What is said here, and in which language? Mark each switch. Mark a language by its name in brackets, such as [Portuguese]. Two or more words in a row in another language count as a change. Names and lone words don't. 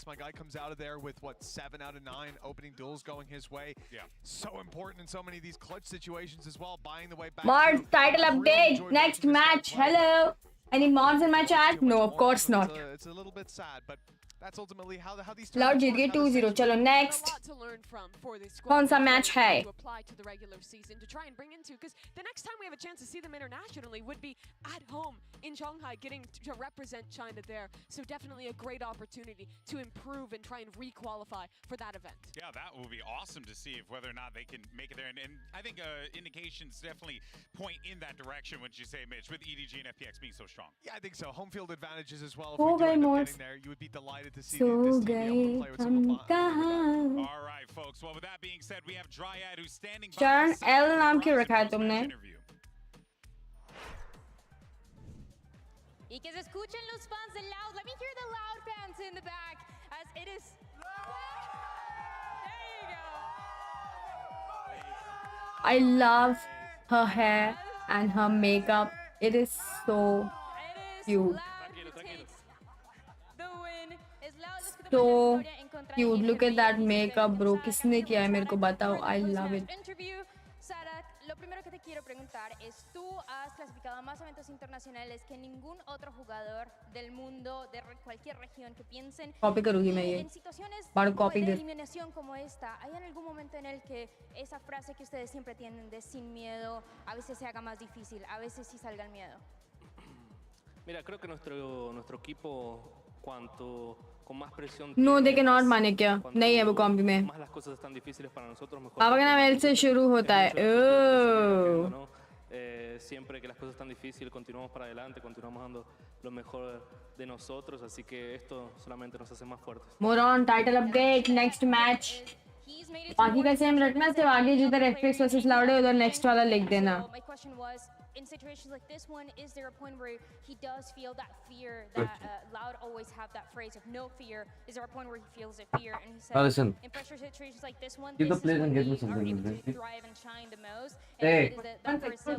[English] My guy comes out of there with, what, 7 out of 9 opening duels going his way. Yeah. So important in so many of these clutch situations as well, buying the way back. Mars, title update. Next match. Hello. Any mods in my chat? No, of course not. It's a little bit sad, but that's ultimately how these [Hindi] Loud जीत गए 2-0. चलो next. कौन सा match है? [English] To apply to the regular season to try and bring into, because the next time we have a chance to see them internationally would be at home in Shanghai, getting to represent China there. So definitely a great opportunity to improve and try and re-qualify for that event. Yeah, that will be awesome to see if whether or not they can make it there. And I think indications definitely point in that direction, wouldn't you say, Mitch, with EDG and FPX being so strong. Yeah, I think so. Home field advantages as well. If we do end up getting there, you would be delighted to see this team be able to play with some of All right, folks. Well, with that being said, we have Dryad who's standing by. Sharon, [Hindi] L नाम क्यों रखा है तुमने? [Spanish] Y que se escuchen los fans de Loud. [English] Let me hear the Loud fans in the back as it is. There you go. I love her hair and her makeup. It is so cute. So cute. Look at that makeup, bro. [Hindi] किसने किया है मेरे को बताओ. [English] I love it. [Spanish] Lo primero que te quiero preguntar es, tú has clasificado a más eventos internacionales que ningún otro jugador del mundo, de cualquier región que piensen. [Hindi] Copy करूँगी मैं ये. [Spanish] En situaciones de eliminación como esta, ¿hay en algún momento en el que esa frase que ustedes siempre tienen de sin miedo, a veces se haga más difícil, a veces sí salga el miedo? Mira, creo que nuestro equipo, cuanto con más presión [English] No, they cannot [Hindi] माने क्या? नहीं है वो कॉम्बी में. [Spanish] más las cosas están difíciles para nosotros, mejor. [Hindi] पापा का नाम L से शुरू होता है. [English] Oh. [Spanish] Siempre que las cosas están difíciles, continuamos para adelante, continuamos dando lo mejor de nosotros, así que esto solamente nos hace más fuertes. [English] More on title update. Next match. [Hindi] बाकी का सेम रटना, सिर्फ आगे जिधर FPX वर्सेस लाउड है उधर नेक्स्ट वाला लिख देना. [English] My question was, in situations like this one, is there a point where he does feel that fear that Loud always have that phrase of no fear? Is there a point where he feels that fear? And he said, listen. in pressure situations like this one, Keep this the place is when and get me we are something. able to thrive and shine the most. Hey. And it is that first